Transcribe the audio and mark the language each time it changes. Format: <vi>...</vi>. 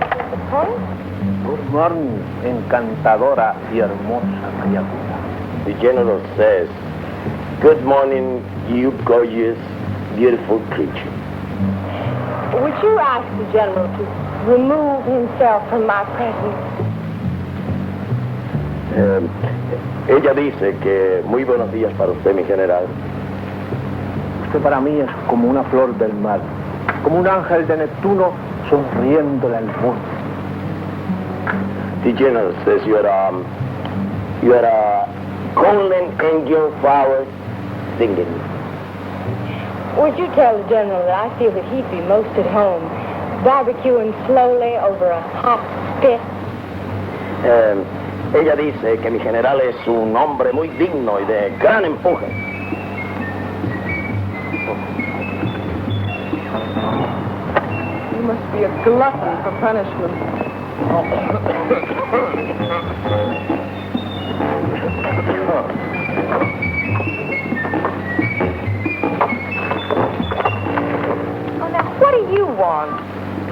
<en>Good morning,</en> <es>encantadora y hermosa criatura.</es> <en>The general says, good morning, you gorgeous, beautiful creature. Would you ask the general to remove himself from my presence?</en> <es>Ella dice que muy buenos días para usted, mi general. Usted para mí es como una flor del mar, como un ángel de Neptuno sonriéndole al mundo.</es> <en>The general says you are a golden angel flower singing. Would you tell the general that I feel that he'd be most at home, barbecuing slowly over a hot spit?</en> <es>Ella dice que mi general es un hombre muy digno y de gran empuje.</es> <en>You must be a glutton for punishment. Oh, now, what do you want?</en>